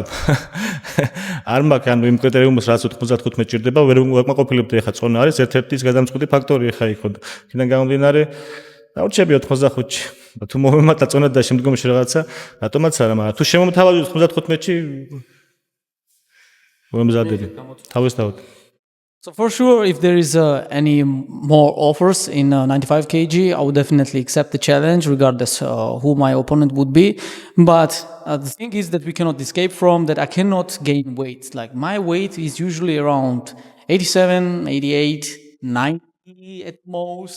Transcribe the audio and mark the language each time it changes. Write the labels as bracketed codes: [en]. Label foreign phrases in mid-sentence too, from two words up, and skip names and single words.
[ka] არ მაქვს ანუ იმ კრიტერიუმს რაც 95 ჭირდება, ვერ ვაკმაყოფილებდი ეხა წონა არის ერთ-ერთი ის გადამწყვეტი ფაქტორი ეხა იქ ხო. იქიდან გამომდინარე დავჭები 85-ში. თუ მომემატა წონა და შემდგომში რაღაცა, რატომაც არა, მაგრამ თუ შემომთავაზე 95-ში მომზადები. თავისთავად. [en] So for sure, if there is any more offers in 95 kg, I would definitely accept the challenge, regardless who my opponent would be. But the thing is that we cannot escape from that. I cannot gain weight. Like my weight is usually around 87, 88, 90 at most.